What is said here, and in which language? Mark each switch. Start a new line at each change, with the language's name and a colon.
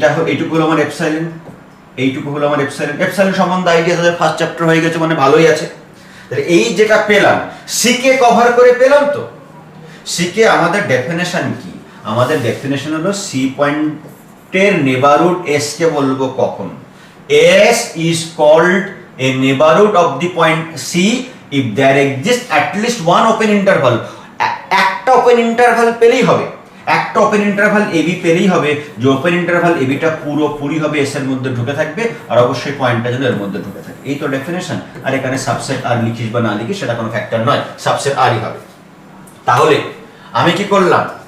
Bangla: এইটুকু হলো আমার এপসাইলন, এইটুকু হলো আমার এপসাইলন। এপসাইলন সম্বন্ধে আইডিয়া তাদের ফার্স্ট চ্যাপ্টার হয়ে গেছে, মানে ভালোই আছে। তাহলে এই যেটা পেলাম C কে কভার করে পেলাম। তো C কে আমাদের ডেফিনেশন কি? আমাদের ডেফিনেশন হলো C পয়েন্টের নেবারহুড S কে বলবো কখন?
English: S is called a neighborhood of the point C if there exists at least one open interval.
Bangla: একটা ওপেন ইন্টারভাল পেলেই হবে, একটা ওপেন ইন্টারভাল AB পেলেই হবে, যে ওপেন ইন্টারভাল AB টা পুরোপুরি হবে S এর মধ্যে ঢুকে থাকবে, আর অবশ্যই পয়েন্টটা যেন এর মধ্যে ঢুকে থাকে। এই তো ডেফিনেশন। আর এখানে সাবসেট আর লিখিস বা না লিখিস সেটা কোনো ফ্যাক্টর নয়, সাবসেট আরই হবে। তাহলে আমি কি করলাম?